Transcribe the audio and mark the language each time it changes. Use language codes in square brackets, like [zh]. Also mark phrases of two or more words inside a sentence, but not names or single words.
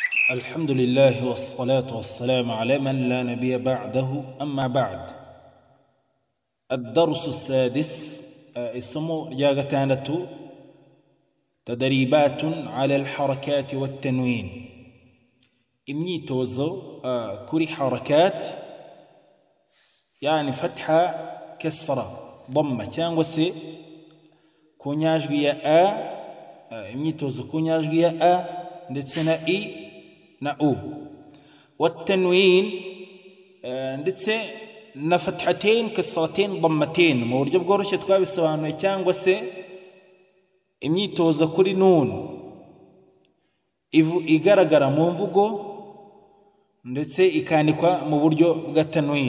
[ar] الحمد لله والصلاة والسلام على من لا نبي بعده أما بعد. الدرس السادس اسمه ياغتانة تدريبات على الحركات والتنوين. [rw] imyitozo kuri [ar] حركات يعني فتحة كسرة ضمة [rw] cyangwa se ku nyajwi ya a, imyitozo ku nyajwi ya a ndetse na i na u, والتنوين ndetse na [ar] فتحتين كسرتين ضمتين [rw] mu buryo bworoshye twabisobanuye, cyangwa se imyitozo kuri nun igaragara mu mvugo ndetse ikandikwa mu buryo bwa tanwin.